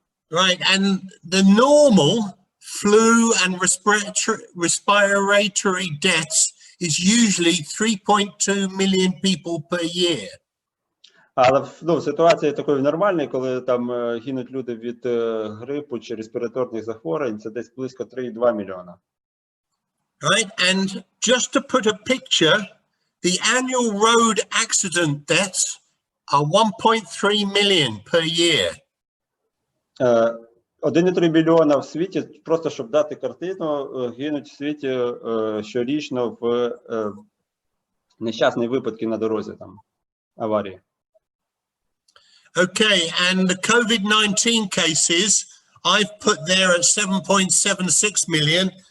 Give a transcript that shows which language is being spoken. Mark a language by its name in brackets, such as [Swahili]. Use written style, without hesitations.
[English] Right, and the normal flu and respiratory deaths is usually 3.2 million people per year. [Ukrainian] Але в ситуації такої нормальної, коли там гинуть люди від грипу чи респіраторних захворювань, це десь близько 3,2 мільйона. [English] Right, and just to put a picture, the annual road accident deaths are 1.3 million per year. [Ukrainian] 1,3 мільйона в світі, просто щоб дати картину, гинуть в світі щорічно в нещасні випадки на дорозі, там, аварії. [English] Okay, and the COVID-19 cases, I've put there at 7.76 million.